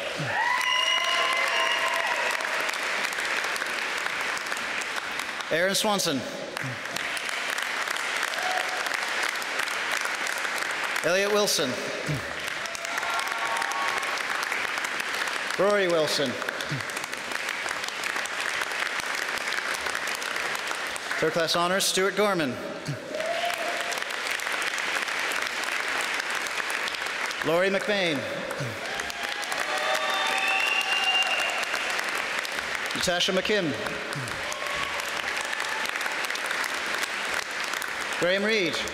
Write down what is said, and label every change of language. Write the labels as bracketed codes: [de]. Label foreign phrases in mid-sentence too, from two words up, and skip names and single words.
[en] Aaron Swanson. Elliot Wilson. Rory Wilson. Third class honors, Stuart Gorman. Laurie McBain. Natasha McKim. Graham Reid.